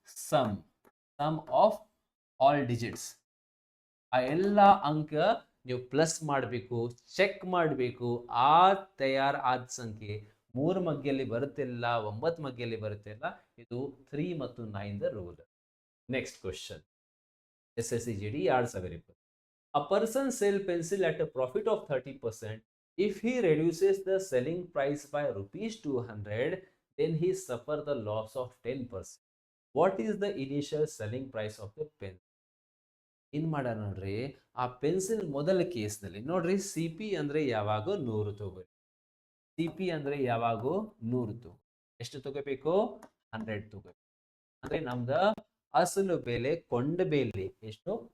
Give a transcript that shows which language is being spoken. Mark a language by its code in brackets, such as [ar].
[en] Sum of all digits. [kn] ಆ ಎಲ್ಲ ಅಂಕ ನೀವು ಪ್ಲಸ್ ಮಾಡಬೇಕು, ಚೆಕ್ ಮಾಡಬೇಕು. ಆ ತಯಾರಾದ ಸಂಖ್ಯೆ 3 ಮಗ್ಗಿಯಲ್ಲಿ ಬರುತ್ತಿಲ್ಲ, 9 ಮಗ್ಗಿಯಲ್ಲಿ ಬರುತ್ತಿಲ್ಲ. ಇದು 3 ಮತ್ತು 9ದ rule. Next question, SSC GD 2020. [en] A person sell pencil at a profit of 30%. If he reduces the selling price by rupees 200, then he suffer the loss of 10%. What is the initial selling price of the pen? [kn] ಏನ್ ಮಾಡ ನೋಡ್ರಿ, ಆ pencil ಮೊದಲ ಕೇಸ್ನಲ್ಲಿ ನೋಡ್ರಿ, CP ಅಂದ್ರೆ ಯಾವಾಗೂ 100 ತಗೋರಿ. CP ಅಂದ್ರೆ ಯಾವಾಗೂ 100 ತಗೋ. ಎಷ್ಟು ತಗೋಬೇಕು? 100 ತಗೋಬೇಕು. ಅಂದ್ರೆ ನಮ್ದ ಅಸಲು ಬೆಲೆ, ಕೊಂಡ ಬೆಲೆ ಎಷ್ಟು?